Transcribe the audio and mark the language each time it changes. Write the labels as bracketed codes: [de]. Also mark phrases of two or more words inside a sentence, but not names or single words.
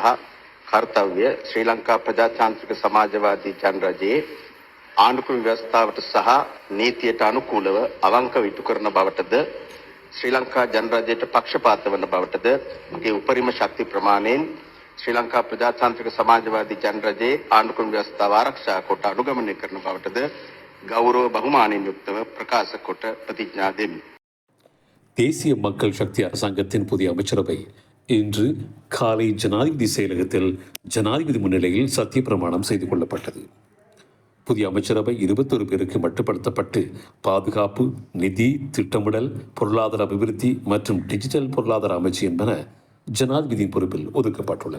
[si] කර්තව්‍ය ශ්‍රී ලංකා ප්‍රජාතාන්ත්‍රික සමාජවාදී ජනරජයේ ආණ්ඩුක්‍රම ව්‍යවස්ථාවට සහ නීතියට අනුකූලව අවංකව ඉටු කරන බවටද ශ්‍රී ලංකා ජනරජයට පක්ෂපාත වන බවටද මගේ උපරිම ශක්ති ප්‍රමාණයෙන් ශ්‍රී ලංකා ප්‍රජාතාන්ත්‍රික සමාජවාදී ජනරජයේ ආණ්ඩුක්‍රම ව්‍යවස්ථාව ආරක්ෂා කොට අනුගමනය කරන බවටද ගෞරව බහුමානයෙන් යුක්තව ප්‍රකාශ කොට ප්‍රතිඥා දෙමි. [ta] தேசிய மக்கள் சக்தி அரசாங்கத்தின் புதிய அமைச்சரவை இன்று காலை ஜனாதிபதி செயலகத்தில் ஜனாதிபதி முன்னிலையில் சத்திய பிரமாணம் செய்து கொள்ளப்பட்டது. புதிய அமைச்சரவை 21 பேருக்கு மட்டுப்படுத்தப்பட்டு பாதுகாப்பு, நிதி, திட்டமிடல், பொருளாதார அபிவிருத்தி மற்றும் டிஜிட்டல் பொருளாதார அமைச்சு என்பன ஜனாதிபதியின் பொறுப்பில் ஒதுக்கப்பட்டுள்ளன.